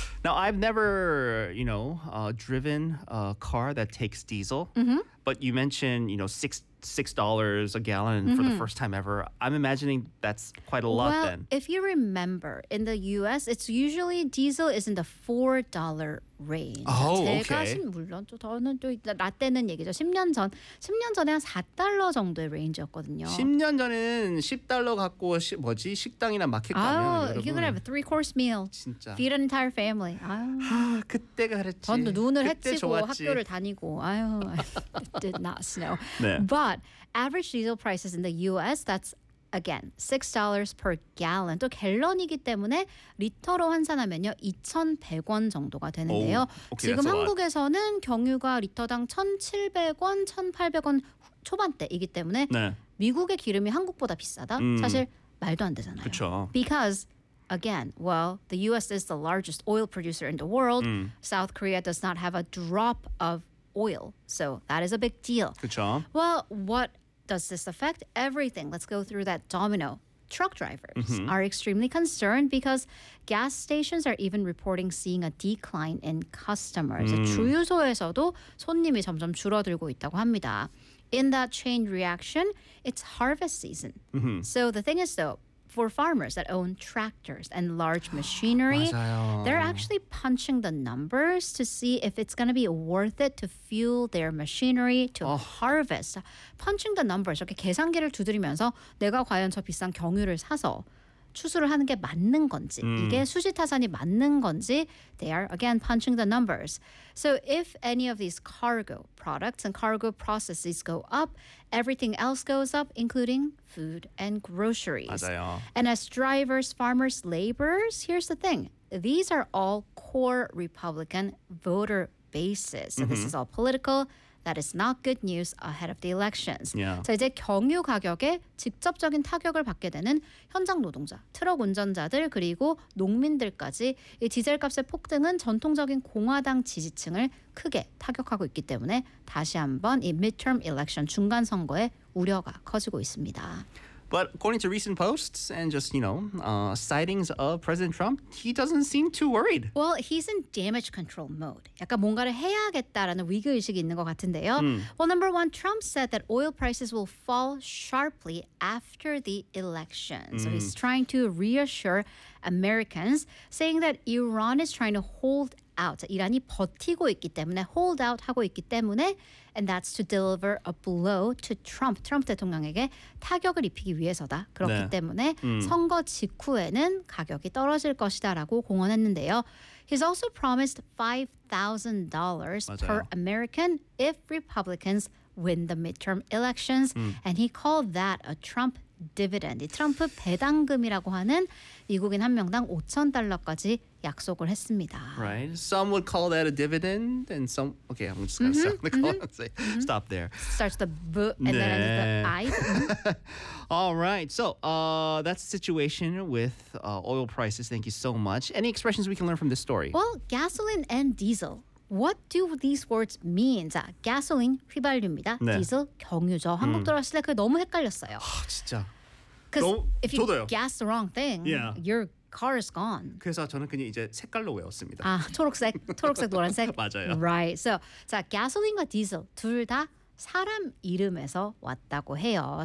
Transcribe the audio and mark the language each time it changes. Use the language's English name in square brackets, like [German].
[English] Now, I've never, you know, driven a car that takes diesel, but you mentioned, you know, $6 a gallon for the first time ever. I'm imagining that's quite a lot well, then. Well, if you remember, in the U.S., it's usually diesel is in the $4 range. Oh, okay. [Korean] 제가 물론 또 저는 또 나 때는 얘기죠. 10년 전에 한 $4 정도의 range였거든요. 10년 전에는 $10 갖고 뭐지 식당이나 마켓 가면 여러분. [English] You could have a 3-course meal. [Korean] 진짜. [English] Feed an entire family. [Korean] 그때가 그랬지. 저도 눈을 헤치고 학교를 다니고. [English] It did not snow. [Korean] 네. [English] But average diesel prices in the U.S. that's again, $6 per gallon. [Korean] 또 갤런이기 때문에 리터로 환산하면요, 2,100원 정도가 되는데요. [English] Okay, [Korean] 지금 한국에서는 경유가 리터당 1,700원, 1,800원 초반대이기 때문에 네. 미국의 기름이 한국보다 비싸다? 사실 말도 안 되잖아요. 그쵸. [English] Because, again, well, the U.S. is the largest oil producer in the world. South Korea does not have a drop of oil. So that is a big deal. 그쵸. Well, what does this affect everything? Let's go through that domino. Truck drivers are extremely concerned because gas stations are even reporting seeing a decline in customers. [Korean] 주유소에서도 손님이 점점 줄어들고 있다고 합니다. [English] In that chain reaction, it's harvest season. So the thing is though, for farmers that own tractors and large machinery, they're actually punching the numbers to see if it's going to be worth it to fuel their machinery to harvest. Punching the numbers, [Korean] 이렇게 계산기를 두드리면서 내가 과연 저 비싼 경유를 사서 추수를 하는 게 맞는 건지, 이게 수지타산이 맞는 건지, [English] they are, again, punching the numbers. So if any of these cargo products and cargo processes go up, everything else goes up, including food and groceries. [Korean] 맞아요. [English] And as drivers, farmers, laborers, here's the thing. These are all core Republican voter bases. So this is all political. That is not good news ahead of the elections. Yeah. [Korean] 자, 이제 경유 가격에 직접적인 타격을 받게 되는 현장 노동자, 트럭 운전자들 그리고 농민들까지 이 디젤값의 폭등은 전통적인 공화당 지지층을 크게 타격하고 있기 때문에 다시 한번 이 midterm election 중간 선거에 우려가 커지고 있습니다. [English] But according to recent posts and just, you know, sightings of President Trump, he doesn't seem too worried. Well, he's in damage control mode. [Korean] 약간 뭔가를 해야겠다라는 위기의식이 있는 것 같은데요. [English] Well, number one, Trump said that oil prices will fall sharply after the election. So he's trying to reassure Americans, saying that Iran is trying to hold out. [Korean] 이란이 버티고 있기 때문에, [English] hold out [Korean] 하고 있기 때문에, [English] and that's to deliver a blow to Trump. [Korean] 트럼프 대통령에게 타격을 입히기 위해서다. 그렇기 네. 때문에 선거 직후에는 가격이 떨어질 것이다 라고 공언했는데요. [English] He's also promised $5,000 per American if Republicans win the midterm elections. And he called that a Trump dividend. [Korean] 이 트럼프 배당금이라고 하는 미국인 한 명당 $5,000까지 약속을 했습니다. [English] Right. Some would call that a dividend and some... Okay, I'm just going to stop the call and say, stop there. Starts the B and [Korean] 네. [English] then the I. All right. So that's the situation with oil prices. Thank you so much. Any expressions we can learn from this story? Well, gasoline and diesel. What do these words mean? [Korean] 자, gasoline, 휘발유입니다. 네. Diesel, 경유죠. 한국 들어왔을 때 그게 너무 헷갈렸어요. 아, 진짜. [English] Because if you gas the wrong thing, your car is gone. [Korean] 그래서 저는 그냥 이제 색깔로 외웠습니다. 아, 초록색, 노란색. 맞아요. [English] Right. So, [Korean] 자, gasoline과 diesel, 둘 다 사람 이름에서 왔다고 해요.